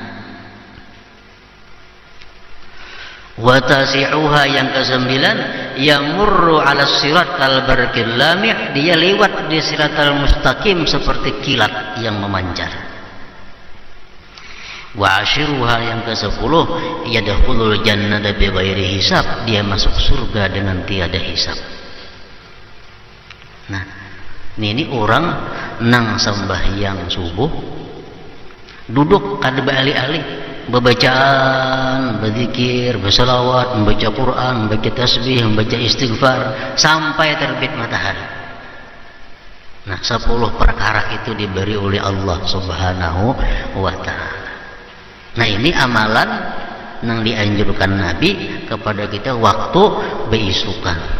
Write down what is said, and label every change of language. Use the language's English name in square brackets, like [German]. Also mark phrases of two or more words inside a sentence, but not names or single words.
[Indonesian] Watasi'uha, yang kesembilan, [Arabic] يمر على الصراط كالبرق اللامع, [Indonesian] dia lewat di siratal mustaqim seperti kilat yang memancar. [Arabic] وعاشرها, [Indonesian] yang ke-10, [Arabic] يدخل الجنة بغير حساب, [Indonesian] dia masuk surga dengan tiada hisab. [Banjar] Nah, ini orang nang sembahyang subuh duduk kada bali-ali Bebacaan, [Indonesian] berzikir, berselawat, membaca Quran, membaca tasbih, membaca istighfar sampai terbit matahari. Nah, 10 perkara itu diberi oleh Allah [Arabic] سبحانه وتعالى. [Indonesian] Nah, ini amalan yang dianjurkan Nabi kepada kita waktu beisukan.